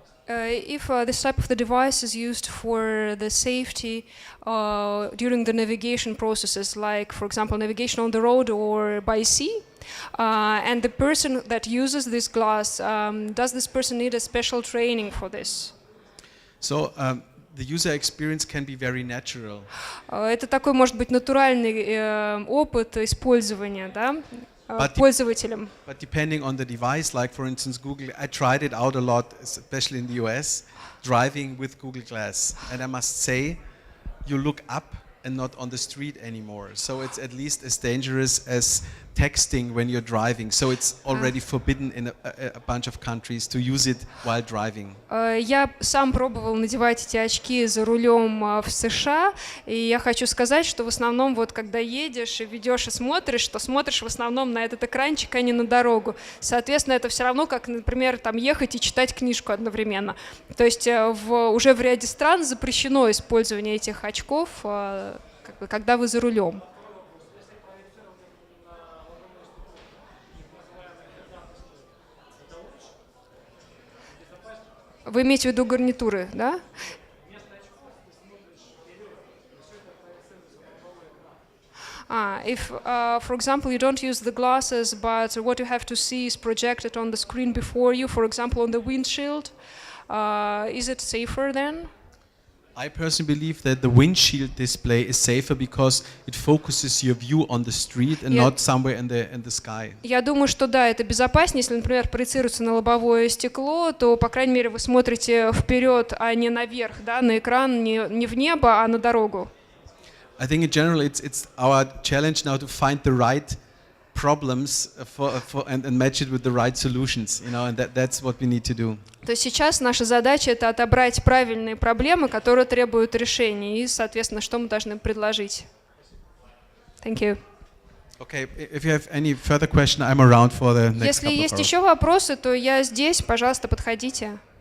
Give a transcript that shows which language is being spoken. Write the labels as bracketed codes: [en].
[en] If this type of the device is used for the safety during the navigation processes, like, for example, navigation on the road or by sea, and the person that uses this glass, does this person need a special training for this? So the user experience can be very natural. [ru] Это такой, может быть, натуральный опыт использования, да? Пользователям. [en] But depending on the device, like for instance Google, I tried it out a lot, especially in the US, driving with Google Glass. And I must say, you look up and not on the street anymore. So it's at least as dangerous as texting when you're driving. So it's already forbidden in a bunch of countries to use it while driving. [ru] Я сам пробовал надевать эти очки за рулем в США, и я хочу сказать, что в основном вот когда едешь и ведешь и смотришь, то смотришь в основном на этот экранчик, а не на дорогу. Соответственно, это все равно, как, например, там ехать и читать книжку одновременно. То есть уже в ряде стран запрещено использование этих очков, когда вы за рулем. Вы имеете в виду гарнитуры, да? [en] If, for example, you don't use the glasses, but what you have to see is projected on the screen before you, for example, on the windshield, is it safer then? I personally believe that the windshield display is safer because it focuses your view on the street and not somewhere in the sky. [ru] Я думаю, что да, это безопаснее. Если, например, проецируется на лобовое стекло, то, по крайней мере, вы смотрите вперед, а не наверх, да, на экран, не в небо, а на дорогу. [en] I think in general it's our challenge now to find the right problems and match it with the right solutions, you know, and that's what we need to do. [ru] То есть сейчас наша задача — это отобрать правильные проблемы, которые требуют решения, и, соответственно, что мы должны предложить. [en] Thank you. Okay, if you have any further question, I'm around for the next [ru] Если [en] couple of [ru] есть [en] hours. [ru] еще вопросы, то я здесь, пожалуйста, подходите.